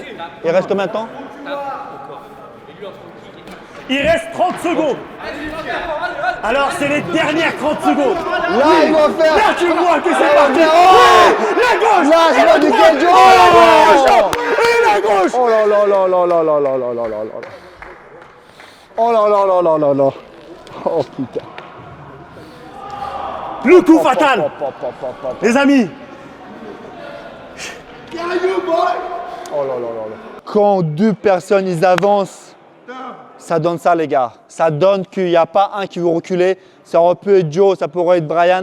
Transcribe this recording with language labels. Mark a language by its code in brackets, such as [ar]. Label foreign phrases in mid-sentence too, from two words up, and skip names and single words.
[fr] Il reste combien de temps? Il reste 30 secondes. Alors, c'est les dernières 30 secondes. Là, ils vont faire. Là, tu vois que c'est Ils vont parti. faire. Oh La gauche. Là, je vois du droite. quel Joe. Et la gauche. Oh là là là là là là là là là là là. Oh là là là là là là. Oh putain. Le coup fatal. Les amis, Oh là là là là. Quand 2 personnes ils avancent, ça donne ça les gars. Ça donne qu'il n'y a pas un qui veut reculer. Ça aurait pu être Joe, ça pourrait être Brian.